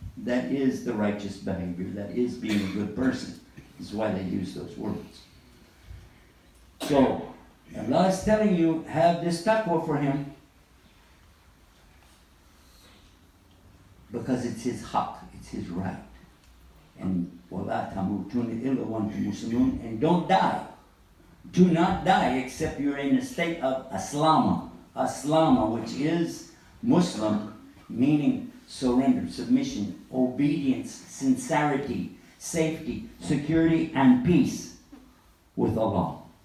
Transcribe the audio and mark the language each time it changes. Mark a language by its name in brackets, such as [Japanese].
[English] That is the righteous behavior. That is being a good person. This is why they use those words. So, Allah is telling you, have this taqwa for Him, because it's His haqq, it's His right. [Arabic] And وَلَا تَمُوتُنَّ إِلَّا وَأَنْتُمْ مُسْلِمُونَ, [English] and don't die. Do not die except you're in a state of aslama. Aslama, which is Muslim, meaning surrender, submission, obedience, sincerity, safety, security, and peace with Allah.